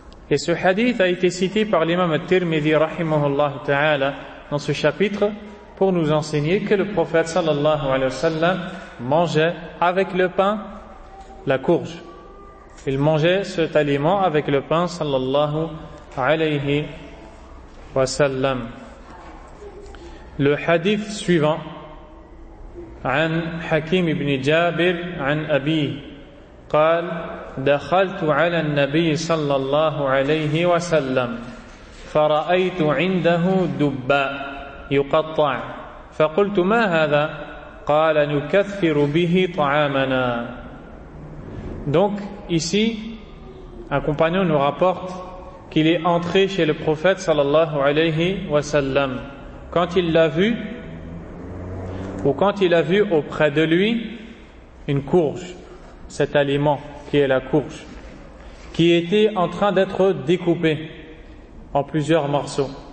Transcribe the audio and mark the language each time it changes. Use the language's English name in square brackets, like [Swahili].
[French] Et ce hadith a été cité par l'imam al-Tirmidhi rahimahullah ta'ala dans ce chapitre pour nous enseigner que le prophète sallallahu alayhi wa sallam mangeait avec le pain la courge. Il mangeait cet aliment avec le pain sallallahu alayhi wa sallam. Le hadith suivant, [Arabic] عن حكيم بن جابر عن أبيه قال دخلت على النبي صلى الله عليه وسلم فرأيت عنده دباء يقطع فقلت ما هذا قال نكثر به طعامنا. [French] Donc ici un compagnon nous rapporte qu'il est entré chez le prophète صلى الله عليه وسلم, quand il l'a vu, ou quand il a vu auprès de lui une courge, cet aliment qui est la courge, qui était en train d'être découpée en plusieurs morceaux.